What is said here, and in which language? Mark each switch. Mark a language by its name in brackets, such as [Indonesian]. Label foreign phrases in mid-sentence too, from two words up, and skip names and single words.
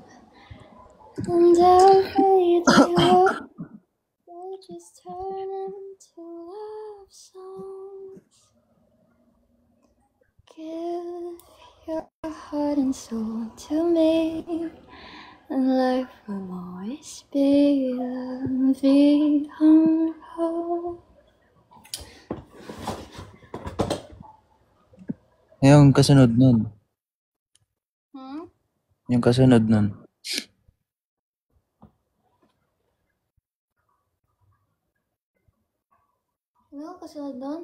[English] And every day they just turn into love songs. Give your heart and soul to me, and life will always be [French] la vie en rose. [Filipino] Yung kasunod nun. Yung kasunod nun. Ano kasunod nun?